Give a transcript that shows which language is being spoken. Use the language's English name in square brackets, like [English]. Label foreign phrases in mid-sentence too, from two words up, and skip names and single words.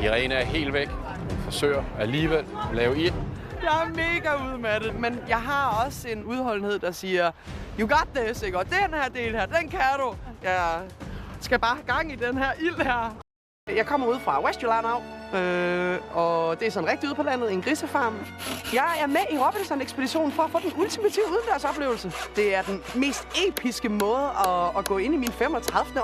[Danish] Irene er helt væk. Hun forsøger alligevel at lave ild. Jeg er mega udmattet, men jeg har også en udholdenhed, der siger, [English] you got this, [Danish] ikke? Og den her del her, den kan du. Jeg skal bare have gang i den her ild her. Jeg kommer ud fra Westjylland af, og det er sådan rigtig ude på landet, en grisefarm. Jeg er med i Robinson-ekspeditionen for at få den ultimative udendørsoplevelse. Det er den mest episke måde at gå ind i min 35.